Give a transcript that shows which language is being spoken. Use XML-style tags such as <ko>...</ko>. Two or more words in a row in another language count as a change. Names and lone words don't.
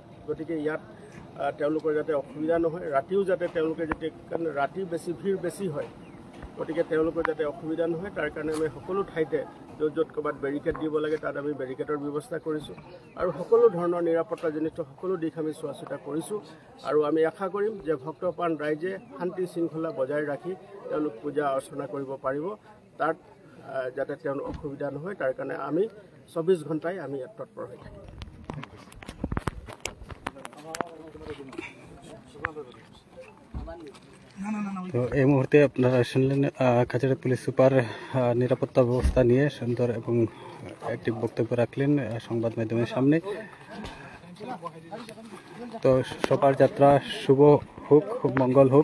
<as>গতিকে ইয়াত তেওঁলোকৰ যাতে অসুবিধা নহয়, ৰাতিও যাতে তেওঁলোকে কাৰণ ৰাতি ভিৰ বেছি হয়, গতিকে তেওঁলোকৰ যাতে অসুবিধা নহয় তাৰ কাৰণে আমি সকলো ঠাইতে য'ত ক'ৰবাত বেৰিকেড দিব লাগে তাত আমি বেৰিকেডৰ ব্যৱস্থা কৰিছোঁ আৰু সকলো ধৰণৰ নিৰাপত্তাজনিত সকলো দিশ আমি চোৱা চিতা কৰিছোঁ। আৰু আমি আশা কৰিম যে ভক্তপ্ৰাণ ৰাইজে শান্তি শৃংখলা বজাই ৰাখি তেওঁলোক পূজা অৰ্চনা কৰিব পাৰিব, তাত যাতে তেওঁলোকৰ অসুবিধা নহয় তাৰ কাৰণে আমি 24 ঘণ্টাই আমি ইয়াত তৎপৰ হৈ থাকিম।</as> <bn>তো এই মুহূর্তে আপনারা শুনলেন কাছাড় পুলিশ সুপার নিরাপত্তা ব্যবস্থা নিয়ে সুন্দর এবং একটি বক্তব্য রাখলেন সংবাদ মাধ্যমের সামনে। তো সবার যাত্রা শুভ হোক, মঙ্গল হোক।</bn>